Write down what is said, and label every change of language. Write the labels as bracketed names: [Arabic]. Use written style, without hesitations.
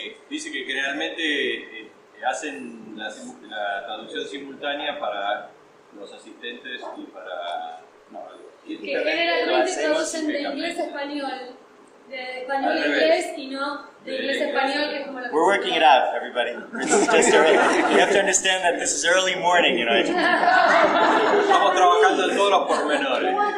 [Spanish] Dice que generalmente hacen la traducción simultánea para los asistentes y para... Que generalmente traducen de inglés a español, de español a inglés y no de inglés a español, que es como la... [English] We're working it out, everybody. This is just early. You have to understand that this is early morning, you know. [Spanish] Estamos trabajando en todos los pormenores.